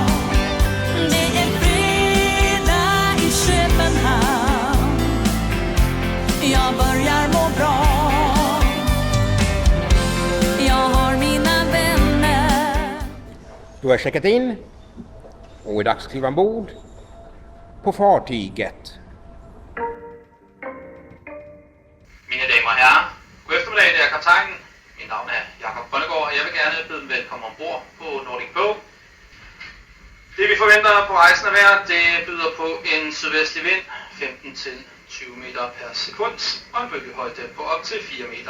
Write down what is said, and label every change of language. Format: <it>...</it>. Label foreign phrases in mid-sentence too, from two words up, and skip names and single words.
<sv>Det är fredag i Köpenhamn. Jag börjar må bra. Jag har mina vänner. Du har checkat in och är dags att kliva ombord på fartyget.</sv> <da>Mine damer og herrer, god eftermiddag, det er kaptajnen. Mit navn er Jakob Grønnegård, og jeg vil gerne byde dem velkommen ombord på Nordic Pearl. Det vi forventer på rejsen er vejr, det byder på en sydvestlig vind, 15-20 meter per sekund, og en bølgehøjde på op til 4 meter.</da>